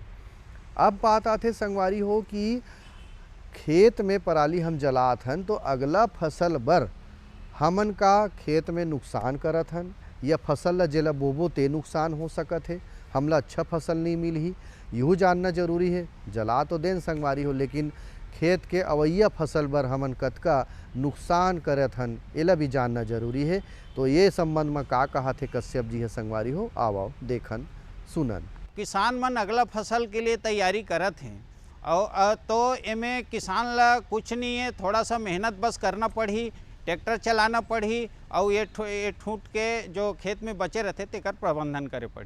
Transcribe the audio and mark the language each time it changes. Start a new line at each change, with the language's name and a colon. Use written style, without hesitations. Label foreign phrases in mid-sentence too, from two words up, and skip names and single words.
Chhattisgarhi: अब बात आते संगवारी हो कि खेत में पराली हम जलात हन तो अगला फसल बर हमन का खेत में नुकसान करत हन या फसल ला जेला बोबो ते नुकसान हो सकत है, हमला अच्छा फसल नहीं मिलही, यूँ जानना जरूरी है। जला तो देन संगवारी हो, लेकिन खेत के अवैया फसल बर हमन कतका नुकसान करत हन एला भी जानना जरूरी है। तो ये संबंध में का कहा थे कश्यप जी है संगवारी हो, आओ देखन सुनन। किसान मन अगला फसल के लिए तैयारी करत हैं और तो एमें किसान ला कुछ नहीं है, थोड़ा सा मेहनत बस करना पड़ी, ट्रैक्टर चलाना पड़ी और ये ठूट के जो खेत में बचे रहते तेकर प्रबंधन करे पड़ी।